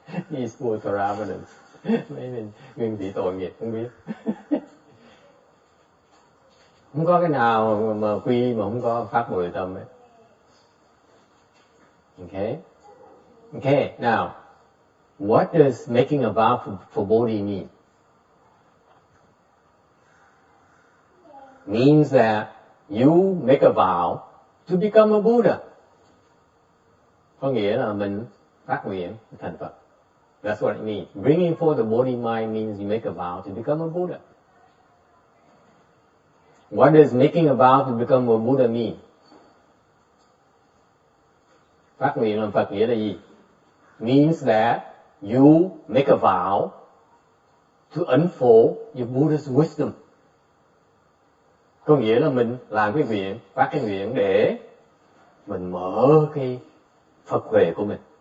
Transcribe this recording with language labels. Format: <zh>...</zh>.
<en>These poor Theravadins,</en> <vi>mấy mình Nguyên Thủy tội nghiệp không biết. Không có cái nào mà quy mà không có phát Bồ Đề Tâm ấy.</vi> <en>Okay, now, what does making a vow for Bodhi mean? Means that you make a vow to become a Buddha.</en> <vi>Có nghĩa là mình phát nguyện thành Phật.</vi> <en>That's what it means. Bringing forth the Bodhi mind means you make a vow to become a Buddha. What does making a vow to become a Buddha mean?</en> <vi>Phát nguyện làm Phật nghĩa là gì?</vi> <en>Means that you make a vow to unfold your Buddha's wisdom.</en> <vi>Có nghĩa là mình làm cái nguyện, phát cái nguyện để mình mở cái Phật huệ của mình.</vi>